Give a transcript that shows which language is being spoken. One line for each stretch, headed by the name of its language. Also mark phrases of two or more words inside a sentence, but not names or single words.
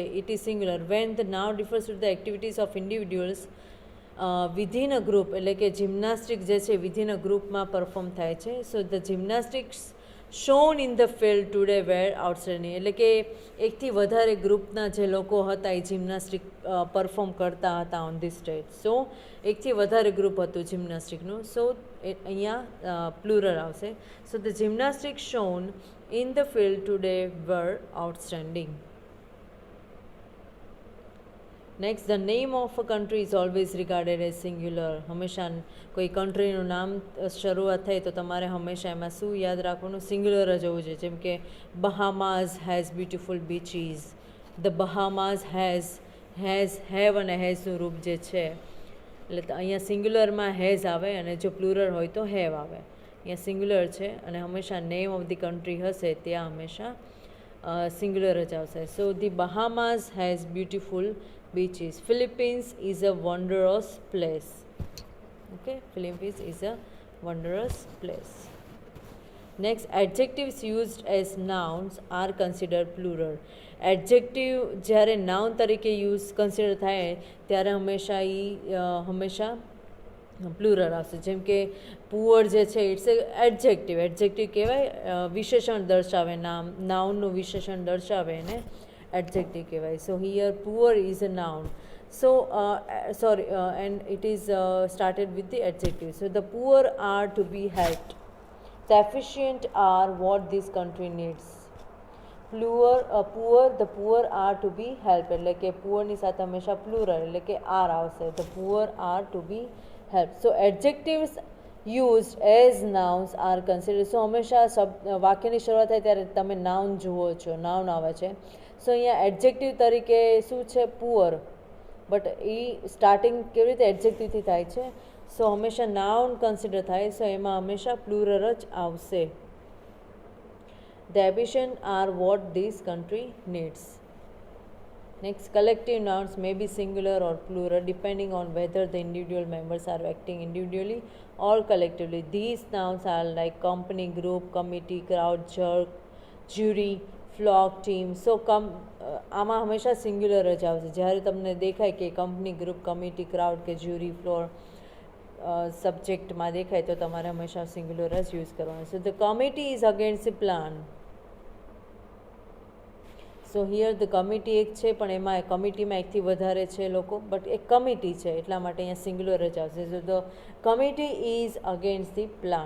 English: It is singular when the noun refers to the activities of individuals within a group
Gujarati: એટલે કે જિમ્નાસ્ટિક જે છે
English: within a group
Gujarati: પરફોર્મ થાય છે
English: So the gymnastics shown in the field today were outstanding
Gujarati: એટલે કે એકથી વધારે ગ્રુપના જે લોકો હતા એ જિમ્નાસ્ટિક પરફોર્મ કરતા હતા
English: on the stage
Gujarati: સો એકથી વધારે ગ્રુપ હતું જિમ્નાસ્ટિકનું સો અહીંયા પ્લુરલ આવશે
English: So the gymnastic shown in the field today were outstanding. Next, the name of a country is always regarded as singular.
Gujarati: હંમેશા કોઈ કન્ટ્રીનું નામ શરૂઆત થાય તો તમારે હંમેશા એમાં શું યાદ રાખવાનું સિંગ્યુલર જ હોવું જોઈએ જેમ કે
English: Bahamas has beautiful beaches the Bahamas have
Gujarati: અને હેઝનું રૂપ જે છે એટલે અહીંયા સિંગ્યુલરમાં હેઝ આવે અને જો પ્લુરલ હોય તો હેવ આવે અહીંયા સિંગ્યુલર છે અને હંમેશા
English: name of the country
Gujarati: હશે ત્યાં હંમેશા સિંગ્યુલર જ આવશે
English: So the Bahamas has beautiful beaches. Philippines is a wondrous place. Okay, Philippines is a wondrous place. Next, adjectives used as nouns are considered plural.
Gujarati: Adjective જ્યારે noun તરીકે યુઝ કન્સિડર થાય ત્યારે હંમેશા હંમેશા પ્લુરલ આવશે જેમ કે પુઅર જે છે
English: it's adjective
Gujarati: કહેવાય વિશેષણ દર્શાવે નાઉનનું વિશેષણ દર્શાવે એને adjective કહેવાય
English: so here poor is a noun so and it is started with the adjective so the poor are to be helped the efficient are what this country needs the poor are to be helped
Gujarati: એટલે કે poor ની સાથે હંમેશા plural એટલે કે are આવશે
English: the poor are to be helped so adjectives used as nouns are considered
Gujarati: so હંમેશા વાક્યની શરૂઆત થાય ત્યારે તમે નાઉન જુઓ છો નાઉન આવે છે સો અહીંયા એડજેક્ટિવ તરીકે શું છે પુઅર બટ એ સ્ટાર્ટિંગ કેવી રીતે એડજેક્ટિવથી થાય છે સો હંમેશા નાઉન કન્સિડર થાય સો એમાં હંમેશા પ્લુરલ જ આવશે
English: the efficient are what this country needs. Next, collective nouns may be singular or plural depending on whether the individual members are acting individually or collectively. These nouns are like company, group, committee, crowd, jury, flock team
Gujarati: સો આમાં હંમેશા સિંગ્યુલર જ આવશે જ્યારે તમને દેખાય કે
English: company group committee crowd
Gujarati: કે જ્યુરી ફ્લોર સબ્જેક્ટમાં દેખાય તો તમારે હંમેશા સિંગ્યુલર જ યુઝ કરવાનું
English: so the committee is against the plan so here the committee
Gujarati: એક છે પણ એમાં કમિટીમાં એકથી વધારે છે લોકો બટ એક કમિટી છે એટલા માટે અહીંયા સિંગ્યુલર જ આવશે
English: so the committee is against the plan.